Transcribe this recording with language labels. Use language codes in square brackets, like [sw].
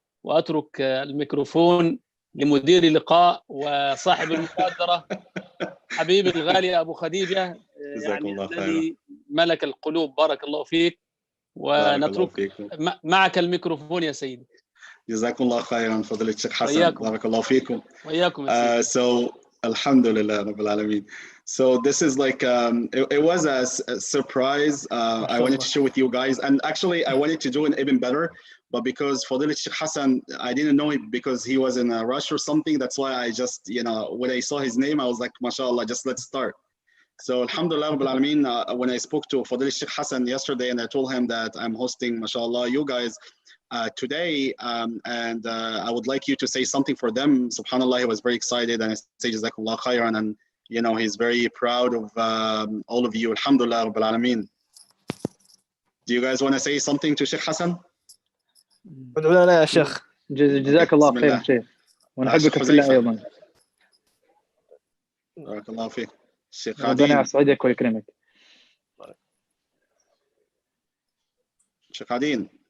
[ar] وأترك الميكروفون لمدير اللقاء وصاحب المبادرة حبيبي الغالي أبو خديجة، يعني الذي ملك القلوب. بارك الله فيك، ونترك معك الميكروفون يا سيدي. جزاكم الله خيرا فضيلة الشيخ حسن. بارك الله فيكم. وإياكم يا سيدي. [en] So Alhamdulillah Rabbil Alameen. So this is like it was a surprise. I wanted to share with you guys, and actually I wanted to do it even better, but because Fadilat Sheikh Hassan, I didn't know it because he was in a rush or something. That's why I just, when I saw his name, I was like, mashallah, just let's start. So Alhamdulillah Rabbil Alameen, when I spoke to Fadilat Sheikh Hassan yesterday, and I told him that I'm hosting, mashallah, you guys today, and I would like you to say something for them. Subhanallah, he was very excited, and I say Jazakallah khairan, and he's very proud of all of you. Alhamdulillah Rabbil Alameen. Do you guys want to say something to Sheikh Hassan? [ar] ادعو لنا يا شيخ. جزاك الله خير شيخ، ونحبك في الله أيضا. بارك الله فيك. الشيخ ربنا يسعدك ويكرمك. شيخ عدين.